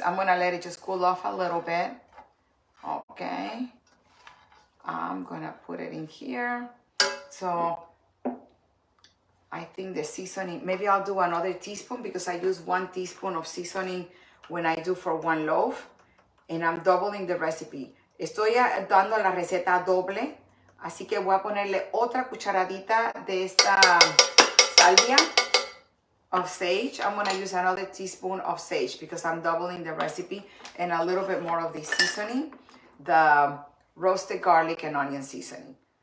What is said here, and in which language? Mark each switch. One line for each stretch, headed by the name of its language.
English: I'm going to let it just cool off a little bit. Okay. I'm going to put it in here. So I think the seasoning, maybe I'll do another teaspoon because I use 1 teaspoon of seasoning when I do for 1 loaf. And I'm doubling the recipe.
Spanish: Estoy dando la receta doble. Así que voy a ponerle otra cucharadita de esta salvia of sage.
English: I'm going to use another teaspoon of sage because I'm doubling the recipe, and a little bit more of the seasoning, the roasted garlic and onion seasoning.